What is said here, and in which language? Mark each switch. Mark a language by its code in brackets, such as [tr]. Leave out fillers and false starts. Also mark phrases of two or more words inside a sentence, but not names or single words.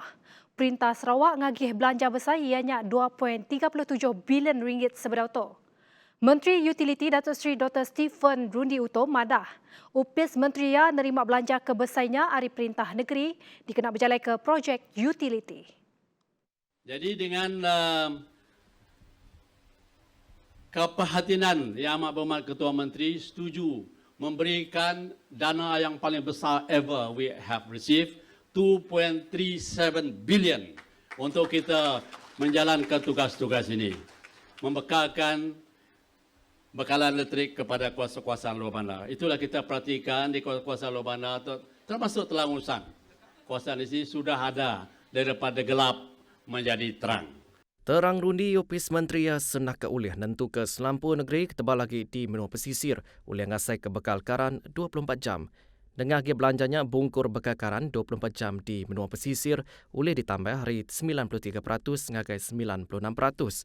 [iba] Perintah Sarawak ngagih belanja besar ianya 2.37 bilion ringgit sebetul. Menteri Utiliti Datuk Seri Dr. Stephen Rundi Utom madah upis menteri ia nerima belanja kebesarnya hari perintah negeri dikena berjalan ke projek utiliti. [ms] Jadi dengan keperhatian Yang Amat Berhormat Ketua Menteri setuju memberikan dana yang paling besar [en] ever we have received, [ms] 2.37 billion untuk kita menjalankan tugas-tugas ini. Membekalkan bekalan elektrik kepada kuasa-kuasaan luar bandar. Itulah kita perhatikan di kuasa-kuasaan luar bandar, termasuk Telangusan. Kuasaan ini sudah ada daripada gelap menjadi terang. [iba] Terang Rundi Upis Menteri senak ke ulih nentu ke selampu negeri ketebal lagi di menua pesisir oleh ngasai ke bekal karan 24 jam. Dengan harga belanjanya bungkur bekal karan 24 jam di menua pesisir oleh ditambah hari 93% ngagai 96%.